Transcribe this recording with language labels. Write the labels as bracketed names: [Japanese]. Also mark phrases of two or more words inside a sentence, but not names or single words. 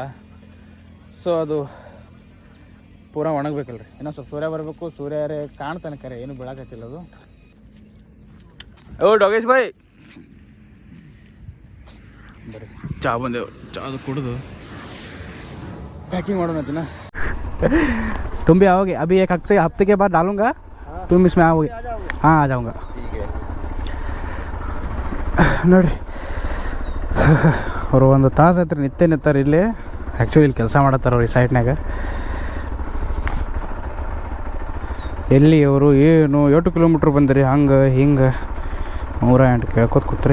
[Kannada] ಸೊ ಅದು ಪೂರಾ ಒಣಗಬೇಕಲ್ರಿ. ಇನ್ನೂ ಸ್ವಲ್ಪ ಸೂರ್ಯ ಬರಬೇಕು. ಸೂರ್ಯರೇ ಕಾಣ್ತಾನೆ ಕರೆ, ಏನು ಬೀಳಾಕತ್ತಿಲ್ಲ ಅದು. ಓ ಡೋಗೇಶ್ ಬಾಯ್ ಬರ್ರಿ, ಚಹಾ ಬಂದೇವು. ಚಾದು ಕುಡಿದು पैकिंग ಮಾಡೋಣ ತಿನ್ನ. [Hindi] तुम भी आओगे अभी? एक हफ्ते के बाद डालूंगा, तुम इसमें आओगे? हाँ आ जाऊँगा. [Kannada] ನೋಡಿರಿ ಅವರು ಒಂದು ತಾಸು ಆಯ್ತು ನಿತ್ಯ ನಿಂತಾರೆ ಇಲ್ಲಿ. ಆ್ಯಕ್ಚುಲಿ ಇಲ್ಲಿ ಕೆಲಸ ಮಾಡತ್ತಾರ ಅವ್ರು ಈ ಸೈಟ್ನಾಗ. ಎಲ್ಲಿ ಅವರು ಏನು 8 ಕಿಲೋಮೀಟ್ರ್ ಬಂದಿರಿ ಹಂಗೆ ಹಿಂಗೆ 108 ಕೇಳ್ಕೊತ ಕೂತ್ರಿ.